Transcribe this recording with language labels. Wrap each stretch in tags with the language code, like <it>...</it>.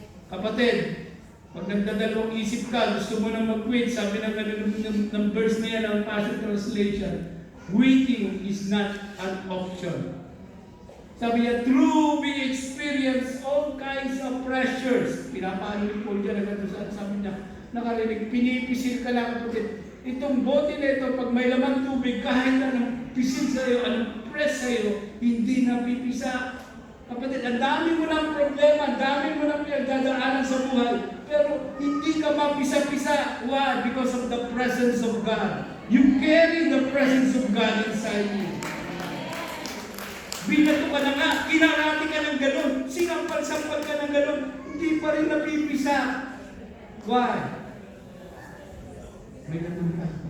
<tl>Kapatid, pag nagdadalawang isip ka, gusto mo na mag-quit, sabi ng verse na yan, ang Passion Translation,</tl> <en>quitting is not an option.</en> <tl>Sabi niya,</tl> <en>through we experience all kinds of pressures.</en> <tl>Pinapaano ni Paul dyan, sabi niya, nakarinig, pinipisil ka lang, kapatid. Itong bote na ito, pag may laman tubig, kahit anong pisil sa iyo, anong press sa iyo, hindi na pipisa. Kapatid, ang dami mo ng problema, ang dami mo ng pinagdadaanan sa buhay, pero hindi ka mapisa-pisa.</tl> <en>Why? Because of the presence of God. You carry the presence of God inside you.</en> <tl>Binato ka na nga, kinarati ka ng galon, sinampal-sampal ka ng galon, hindi pa rin napipisa.</tl> <en>Why?</en> <tl>May ganun ka.</tl>